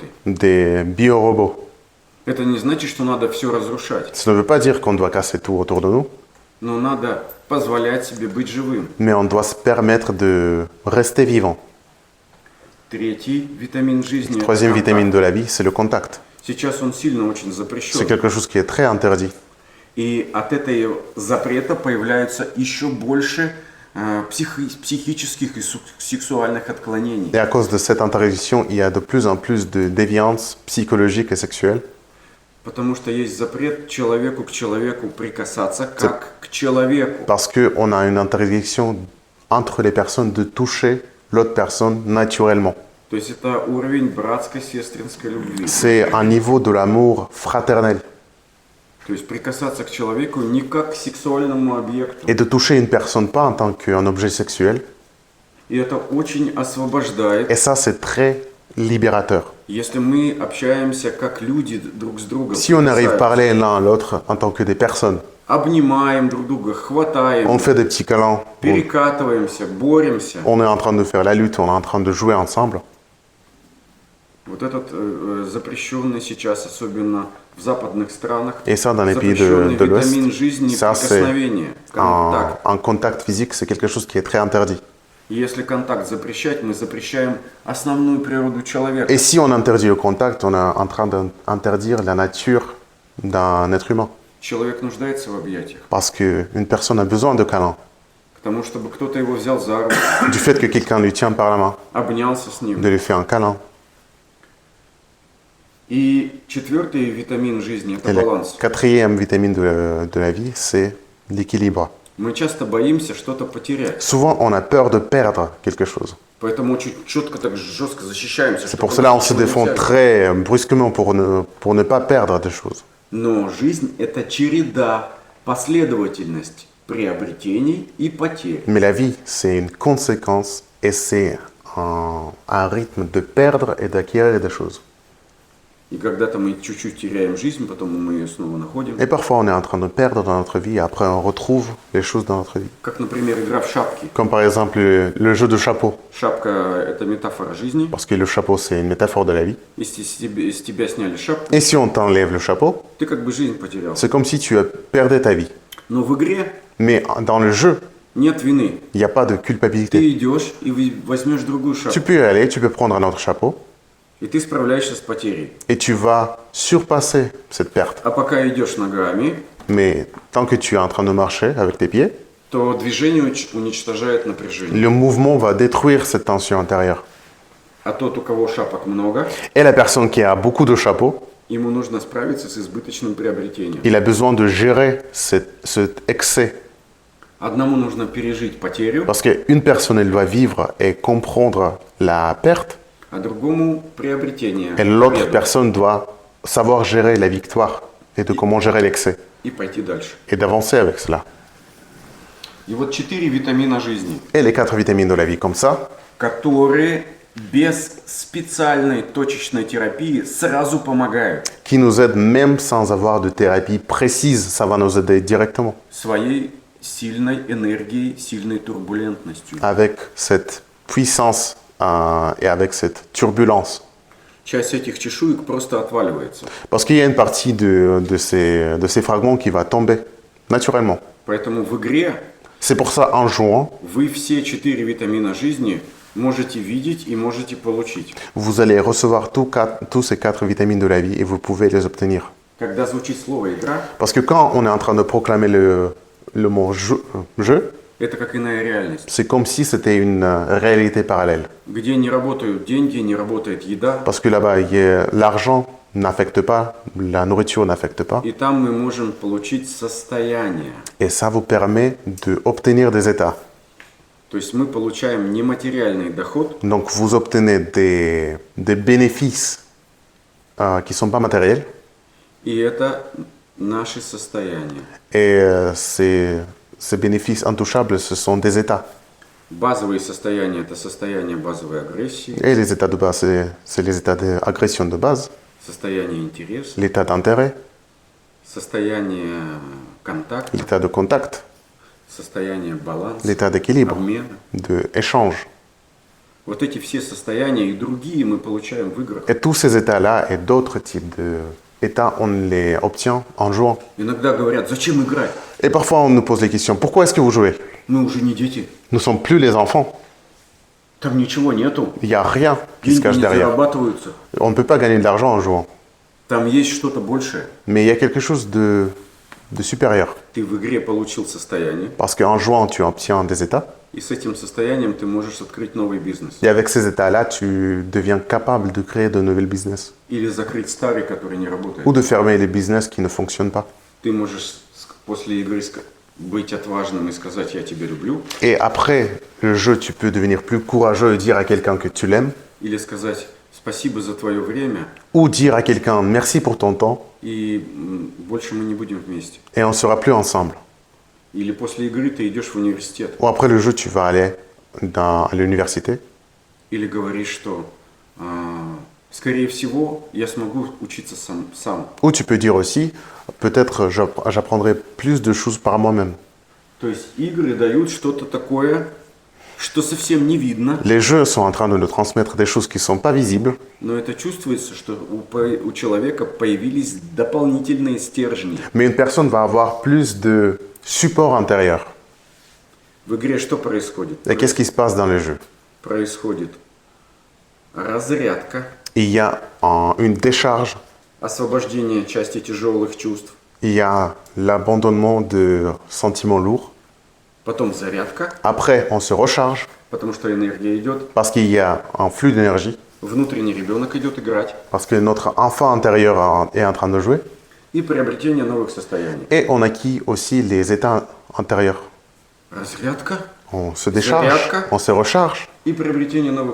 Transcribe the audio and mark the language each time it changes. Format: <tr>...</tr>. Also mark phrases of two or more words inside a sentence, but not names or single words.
<fr>des biorobots.</fr> <ru>Это не значит, что надо все разрушать.</ru> <fr>Ça ne veut pas dire qu'on doit casser tout autour de nous,</fr> <ru>Но надо позволять себе быть живым.</ru> <fr>mais on doit se permettre de rester vivant.</fr> <ru>Третий витамин жизни.</ru> <fr>Troisième</fr> <ru>это</ru> <fr>vitamine</fr> <ru>контакт.</ru> <fr>de la vie, c'est le contact.</fr> <ru>Сейчас он сильно очень</ru> <fr>C'est</fr> <ru>запрещен.</ru> <fr>quelque chose qui est très interdit.</fr> <ru>И от этой запрета появляются еще больше психических и сексуальных отклонений.</ru> <fr>Et à cause de cette interdiction, il y a de plus en plus de déviance psychologique et sexuelle.</fr> <ru>Потому что есть запрет человеку к человеку прикасаться как к человеку.</ru> <fr>Parce qu'on a une interdiction entre les personnes de toucher l'autre personne naturellement.</fr> <ru>То есть это уровень братско-сестринской любви.</ru> <fr>C'est un niveau de l'amour fraternel.</fr> <ru>То есть прикасаться к человеку не как к сексуальному объекту.</ru> <fr>Et de toucher une personne pas en tant qu'un objet sexuel.</fr> <ru>И это очень освобождает.</ru> <fr>Et ça, c'est très libérateur.</fr> <ru>Если мы общаемся как люди друг с другом,</ru> <fr>Si on arrive à</fr> <ru>прикасаемся,</ru> <fr>parler l'un à l'autre en tant que des personnes,</fr> <ru>обнимаем друг друга, хватаем,</ru> <fr>on fait des petits câlins,</fr> <ru>перекатываемся, боремся.</ru> <fr>on est en train de faire la lutte, on est en train de jouer ensemble.</fr> <ru>Вот этот запрещенный сейчас, особенно в западных странах,</ru> <fr>Et ça, dans les pays</fr> <ru>запрещенный</ru> <fr>de l'Ouest,</fr> <ru>витамин жизни,</ru> <fr>ça, c'est</fr> <ru>прикосновение, контакт.</ru> <fr>un contact physique, c'est quelque chose qui est très interdit.</fr> <ru>И если контакт запрещать, мы запрещаем основную природу человека.</ru> <fr>Et si on interdit le contact, on est en train d'interdire la nature d'un être humain.</fr> <ru>Человек нуждается в объятиях.</ru> <fr>Parce qu'une personne a besoin de câlins.</fr> <ru>К тому, чтобы кто-то его взял за руку,</ru> <fr>Du fait que quelqu'un lui tient par la main,</fr> <ru>обнялся с ним.</ru> <fr>de lui faire un câlin.</fr> <ru>И четвертый витамин жизни – это</ru> <fr>Et la</fr> <ru>баланс.</ru> <fr>quatrième vitamine de la vie, c'est l'équilibre.</fr> <ru>Мы часто боимся что-то потерять,</ru> <fr>Souvent, on a peur de perdre quelque chose.</fr> <ru>поэтому очень четко, так жестко защищаемся.</ru> <fr>C'est</fr> <ru>чтобы</ru> <fr>pour cela qu'on se</fr> <ru>ничего не</ru> <fr>défend</fr> <ru>взять.</ru> <fr>très brusquement pour ne pas perdre des choses.</fr> <ru>Но жизнь – это череда, последовательность приобретений и потерь.</ru> <fr>Mais la vie, c'est une conséquence et c'est un rythme de perdre et d'acquérir des choses.</fr> <ru>И когда-то мы чуть-чуть теряем жизнь, потом мы ее снова находим.</ru> <fr>Et parfois, on est en train de perdre dans notre vie et après, on retrouve les choses dans notre vie.</fr> <ru>Как, например, игра в шапки.</ru> <fr>Comme par exemple le jeu de chapeau.</fr> <ru>Шапка – это метафора жизни.</ru> <fr>Parce que le chapeau, c'est une métaphore de la vie.</fr> <ru>Если с тебя сняли шапку,</ru> <fr>Et si on t'enlève le chapeau,</fr> <ru>ты как бы жизнь потерял.</ru> <fr>c'est comme si tu as perdu ta vie.</fr> <ru>Но в игре</ru> <fr>Mais dans le jeu,</fr> <ru>нет вины.</ru> <fr>il n'y a pas de culpabilité.</fr> <ru>Ты идешь и возьмешь другую</ru> <fr>Tu</fr> <ru>шапку.</ru> <fr>peux y aller, tu peux prendre un autre chapeau</fr> <ru>И ты справляешься с потерей.</ru> <fr>et tu vas surpasser cette perte.</fr> <ru>А пока идешь ногами,</ru> <fr>Mais tant que tu es en train de marcher avec tes pieds,</fr> <ru>то движение уничтожает напряжение.</ru> <fr>le mouvement va détruire cette tension intérieure.</fr> <ru>А тот, у кого шапок много,</ru> <fr>Et la personne qui a beaucoup de chapeaux,</fr> <ru>Ему нужно справиться с избыточным приобретением.</ru> <fr>Il a besoin de gérer cet excès.</fr> <ru>Одному нужно пережить потерю,</ru> <fr>Parce qu'une personne, elle doit vivre et comprendre la perte,</fr> <ru>а другому приобретение.</ru> <fr>et l'autre</fr> <ru>победу,</ru> <fr>personne doit savoir gérer la victoire et de comment gérer l'excès</fr> <ru>и пойти дальше.</ru> <fr>et d'avancer avec cela.</fr> <ru>И вот 4 витамина жизни,</ru> <fr>Et les 4 vitamines de la vie comme ça,</fr> <ru>которые без специальной точечной терапии сразу помогают</ru> <fr>qui nous aident même sans avoir de thérapie précise, ça va nous aider directement</fr> <ru>своей сильной энергией, сильной турбулентностью.</ru> <fr>avec cette puissance et avec cette turbulence.</fr> <ru>Часть этих чешуек просто отваливается.</ru> <fr>Parce qu'il y a une partie de ces fragments qui va tomber naturellement.</fr> <ru>Поэтому в игре</ru> <fr>C'est pour ça, en jouant,</fr> <ru>вы все 4 витамина жизни можете видеть и можете получить.</ru> <fr>vous allez recevoir tous ces 4 vitamines de la vie et vous pouvez les obtenir.</fr> <ru>Когда звучит слово «игра»,</ru> <fr>Parce que quand on est en train de proclamer le mot jeu,</fr> <ru>это как иная реальность,</ru> <fr>c'est comme si c'était une réalité parallèle.</fr> <ru>где не работают деньги, не работает еда,</ru> <fr>Parce que là-bas, l'argent n'affecte pas, la nourriture n'affecte pas.</fr> <ru>и там мы можем получить состояние.</ru> <fr>Et ça vous permet d'obtenir des états.</fr> <ru>То есть мы получаем нематериальный доход,</ru> <fr>Donc vous obtenez des bénéfices qui ne sont pas matériels.</fr> <ru>и это наши состояния.</ru> <fr>Et ces bénéfices intouchables, ce sont des états.</fr> <ru>Базовые состояния – это состояние базовой агрессии,</ru> <fr>Et les états de base, c'est les états d'agression de base,</fr> <ru>состояние интереса,</ru> <fr>l'état d'intérêt,</fr> <ru>состояние контакта,</ru> <fr>l'état de contact,</fr> <ru>состояние баланса,</ru> <fr>l'état d'équilibre,</fr> <ru>обмена.</ru> <fr>d'échange.</fr> <ru>Вот эти все состояния и другие мы получаем в играх.</ru> <fr>Et tous ces états-là et d'autres types d'états, on les obtient en jouant.</fr> <ru>Иногда говорят, зачем играть?</ru> <fr>Et parfois, on nous pose les questions, pourquoi est-ce que vous jouez?</fr> <ru>Мы уже не дети,</ru> <fr>Nous ne sommes plus les enfants.</fr> <ru>там ничего нету,</ru> <fr>Il n'y a rien qui se</fr> <ru>деньги</ru> <fr>cache</fr> <ru>не</ru> <fr>derrière.</fr> <ru>зарабатываются,</ru> <fr>On ne peut pas gagner de l'argent en jouant.</fr> <ru>там есть что-то большее.</ru> <fr>Mais il y a quelque chose de supérieur.</fr> <ru>Ты в игре получил состояние,</ru> <fr>Parce qu'en jouant, tu obtiens des états.</fr> <ru>и с этим состоянием ты можешь открыть новый бизнес.</ru> <fr>Et avec ces états-là, tu deviens capable de créer de nouveaux business.</fr> <ru>Или закрыть старый, который не работает.</ru> <fr>Ou de fermer les business qui ne fonctionnent pas.</fr> <ru>Ты можешь после игры быть отважным и сказать «я тебя люблю»,</ru> <fr>Et après le jeu, tu peux devenir plus courageux et dire à quelqu'un que tu l'aimes.</fr> <ru>или сказать «спасибо за твое время»,</ru> <fr>Ou dire à quelqu'un merci pour ton temps</fr> <ru>и больше мы не будем вместе.</ru> <fr>et on ne sera plus ensemble.</fr> <ru>Или после игры ты идешь в университет,</ru> <fr>Ou après le jeu, tu vas aller à l'université.</fr> <ru>или говоришь, что скорее всего я смогу учиться сам.</ru> <fr>Ou tu peux dire aussi, peut-être j'apprendrai plus de choses par moi-même.</fr> <ru>То есть игры дают что-то такое, что совсем не видно,</ru> <fr>Les jeux sont en train de nous transmettre des choses qui ne sont pas visibles,</fr> <ru>но это чувствуется, что у человека появились дополнительные стержни.</ru> <fr>mais une personne va avoir plus de support intérieur.</fr> <ru>В игре что происходит?</ru> <fr>Et qu'est-ce qui se passe dans les jeux?</fr> <ru>Происходит разрядка,</ru> <fr>Il y a une décharge,</fr> <ru>освобождение части тяжелых чувств,</ru> <fr>il y a l'abandonnement de sentiments lourds.</fr> <ru>потом зарядка,</ru> <fr>Après, on se recharge</fr> <ru>потому что энергия идет,</ru> <fr>parce qu'il y a un flux d'énergie,</fr> <ru>внутренний ребенок идет играть,</ru> <fr>parce que notre enfant intérieur est en train de jouer.</fr> <ru>и приобретение новых состояний.</ru> <fr>Et on acquit aussi les états intérieurs.</fr> <ru>Разрядка</ru> <fr>On se décharge,</fr> <ru>Зарядка.</ru> <fr>on se recharge</fr> <ru>и приобретение новых</ru>